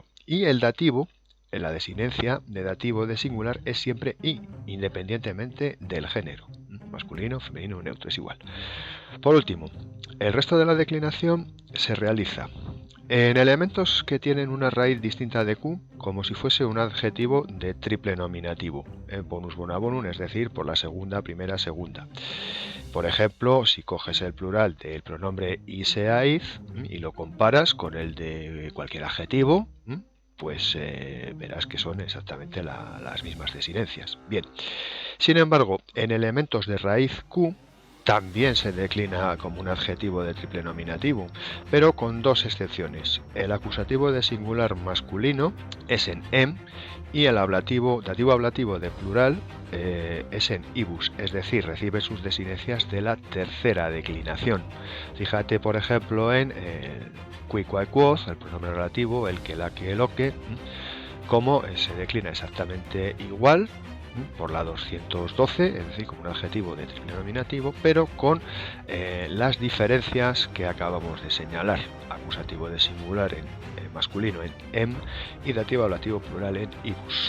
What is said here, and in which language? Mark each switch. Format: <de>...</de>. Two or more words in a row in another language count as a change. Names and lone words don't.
<es>Y el dativo, en la desinencia de dativo de singular, es siempre i, independientemente del género. Masculino, femenino, neutro, es igual. Por último, el resto de la declinación se realiza En elementos que tienen una raíz distinta de Q, como si fuese un adjetivo de triple nominativo, en</es> <la>bonus bona bonum,</la> <es>es decir, por la segunda, primera, segunda. Por ejemplo, si coges el plural del pronombre iseaiz y lo comparas con el de cualquier adjetivo, pues verás que son exactamente las mismas desinencias. Bien, sin embargo, en elementos de raíz Q, también se declina como un adjetivo de triple nominativo, pero con dos excepciones. El acusativo de singular masculino es en em y el dativo ablativo de plural es en ibus, es decir, recibe sus desinencias de la tercera declinación. Fíjate, por ejemplo, en</es> <la>qui, quae, quoz,</la> <es>el pronombre relativo, el que, la, que, lo que, como se declina exactamente igual por la 212, es decir, como un adjetivo de triple nominativo, pero con las diferencias que acabamos de señalar. Acusativo de singular en masculino en em y dativo ablativo plural en ibus.</es>